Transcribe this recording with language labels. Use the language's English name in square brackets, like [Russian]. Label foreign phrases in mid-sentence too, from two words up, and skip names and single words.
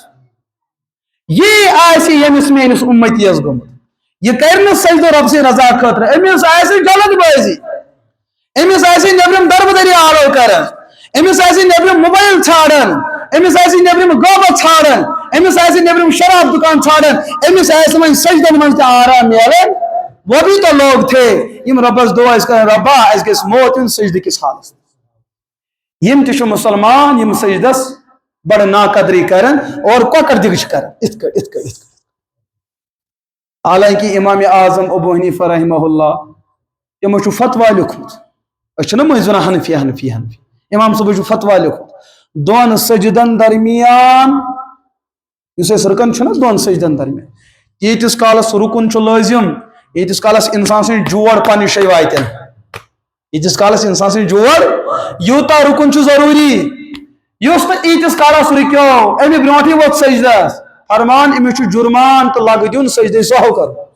[Kashmiri] یی آسہِ ییٚمِس میٲنِس اُمتیس گوٚمُت یہ کر نہٕ سجدٕ رۄب سٕنٛدِ رضا خٲطرٕ أمِس آسہِ جلد بٲزی أمِس آسہِ نیبرِم دربدری آلو کران أمِس آسہِ نیبرِم موبایل ژھانڈان أمِس آسہِ نیبرِم غٲبت ژھانڈان أمِس آسہِ نیبرِم شراب دُکان ژھانڈان أمِس آسہِ وۄنۍ سجدن منٛز تہِ آرام میلان [Urdu] وہ بھی تو لوگ تھے [Kashmiri] یم ربس دعا ٲسۍ کران ربا اَسہِ گژھِ موت یُن سجدٕ کِس حالس یم تہِ چھِ مُسلمان یم سجدس بڑٕ ناقدری کران اور کۄکر دِگ چھِ کران یِتھ کٔٹھۍ یِتھ کٔٹھۍ یِتھ کٔٹھۍ حالانکہ امام اعظم ابو حنیفہ [Arabic] رحمہ اللہ [Kashmiri] تِمو چھُ فتوا لیوکھمُت أسۍ چھِنہ مٔنٛزۍ وَنان حنفی حنفی حنفی امام صٲبن چھُ فتوا لیوکھمُت دۄن سجدن درمیان یُس أسۍ رُکن چھُنہ دۄن سجدن درمیان ییٖتِس کالس رُکُن چھُ لٲزِم ییٖتِس کالس انسان سٕنٛدۍ جوڑ پننہِ جایہِ واتن ییٖتِس کالس انسان سٕنٛدۍ جوڑ یوٗتاہ رُکُن چھُ ضروٗری یُس نہٕ ییٖتِس کالس رُکیو امہِ برونٛٹھٕے ووت سجدس فرمان أمِس چھُ جُرمان تہٕ لگہٕ دیُن سجدے سہو کرُن